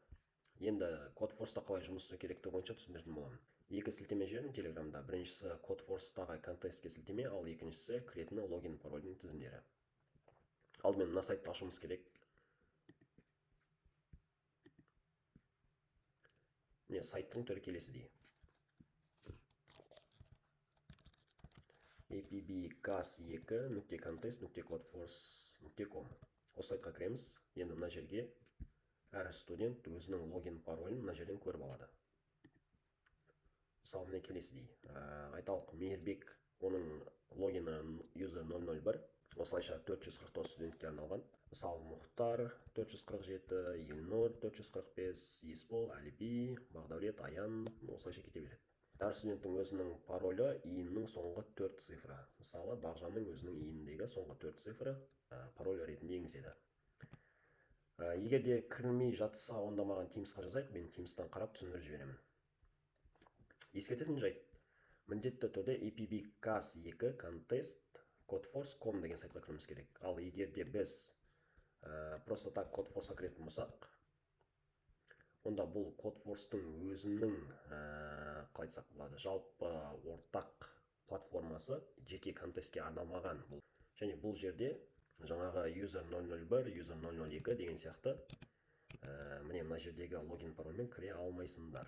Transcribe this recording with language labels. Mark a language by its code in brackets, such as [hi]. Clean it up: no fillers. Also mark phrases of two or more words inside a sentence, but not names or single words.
[kk] Енді Codeforce'та қалай жұмыс істеу керектігі бойынша түсіндіретін боламын. Екі сілтеме жібердім Телеграмда. Біріншісі Codeforce'тағы контестке сілтеме, ал екіншісі кіретіні логин парольдің тізімдері. Алдымен мына сайтты ашуымыз керек. Міне сайттың түрі келесідей. appcas2.contest.codeforce.com. Осы сайтқа кіреміз. Енді мына жерге әр студент өзінің логин паролін мына жерден көріп алады. Мысалы міне келесідей. Айталық Мейірбек, оның логины user 001. Осылайша 449 студентке арналған. Мысалы Мұхтар 447, Елнұр 445, Есбол, Әліби, Бағдәулет, Аян, осылайша кете береді. Әр студенттің өзінің паролі иіннің соңғы 4 цифры. Мысалы Бағжанның өзінің иініндегі соңғы 4 цифры пароль ретінде енгізеді. Егер де кірмей жатса, онда маған Teams'қа жазайық, мен Teams'тан қарап түсіндіріп жіберемін. Ескертетін жайт, міндетті түрде appcas2.contest.codeforce.com деген сайтқа кіруіміз керек. Ал егер де біз [ru] просто так [kk] Codeforce'a кіретін болсақ, онда бұл Codeforce'тың өзінің қалай айтсақ болады, жалпы ортақ платформасы жеке контестке арналмаған. Және бұл жерде жаңағы user 001, user 002 деген сияқты мына жердегі логин парольмен кіре алмайсыңдар.